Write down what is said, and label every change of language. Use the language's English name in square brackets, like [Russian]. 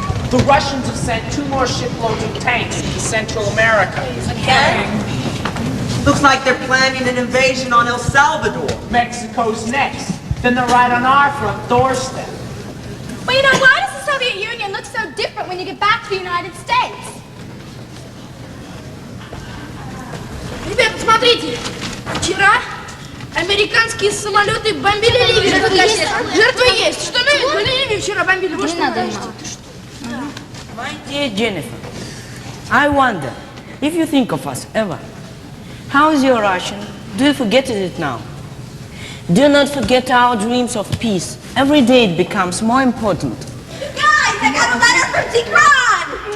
[English] The Russians have sent 2 more shiploads of tanks into Central America. Again? Looks like they're planning an invasion on El Salvador. Mexico's next. Then they're right on our front doorstep. But you know, why does the Soviet Union look so different when you get back to the United States? [Russian] Ребята, смотрите, вчера американские самолеты бомбили Ливию. Жертвы есть. Что мы Ливию вчера бомбили? Вот что надо. [English] My dear Jennifer, I wonder if you think of us ever. How is your Russian? Do you forget it now? Do not forget our dreams of peace. Every day it becomes more important. Guys, I got a letter from Tigran!